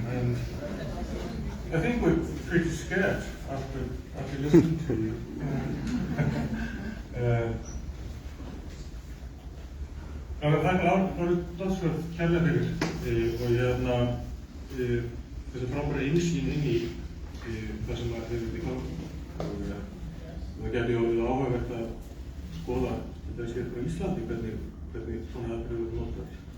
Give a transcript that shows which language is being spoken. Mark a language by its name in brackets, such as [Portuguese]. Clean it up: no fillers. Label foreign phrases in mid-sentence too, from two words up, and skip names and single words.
[English] And I think we're pretty scared after listening to you. [Icelandic] And þakka Dodsworth kærlega fyrir og þessi frábæra innsýn inn í það sem hefur verið í gangi og það gæti orðið áhugavert að skoða þetta er skemmt á Íslandi hvernig svona aðferðir eru notaðar.